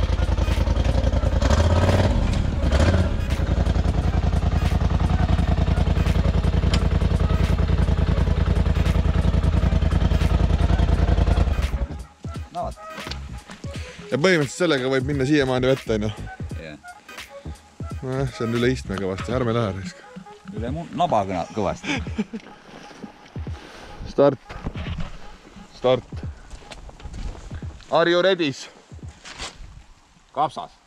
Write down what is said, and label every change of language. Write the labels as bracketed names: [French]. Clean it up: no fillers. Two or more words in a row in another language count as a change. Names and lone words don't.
[Estonian] Ja põhimõtteliselt sellega võib minna siiamaani vette, on ju? Jah. See on üle istme kõvasti, ärme lähe risk. Üle naba kõvasti. Start. [English] Are you redis? [Estonian] Kapsas.